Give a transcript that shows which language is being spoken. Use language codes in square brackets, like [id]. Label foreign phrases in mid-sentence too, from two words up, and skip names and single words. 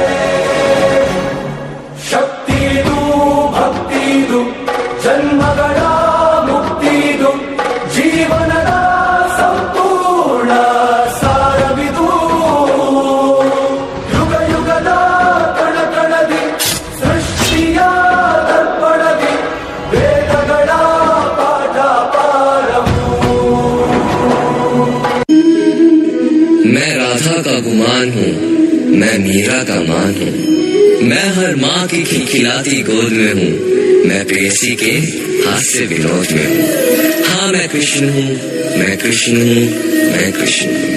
[kn] ಶಕ್ತಿದು ಭಕ್ತಿದು ಜನ್ಮಗಳ ಮುಕ್ತಿದು ಜೀವನದ ಸಂಪೂರ್ಣ ಸಾರವಿದು. ಯುಗ ಯುಗದ ಕಣಕಣದಿ ಸೃಷ್ಟಿಯ ದರ್ಪಣದಿ ವೇದಗಳ ಪಾಠ ಪಾರವು. [hi] मैं राधा का गुमान हूँ, मैं मीरा का मान हूँ, मैं हर माँ की खिलखिलाती गोद में हूँ, मैं प्रेयसी के हास्य विनोद में हूँ. हाँ, मैं कृष्ण हूँ, मैं कृष्ण हूँ, मैं कृष्ण हूँ.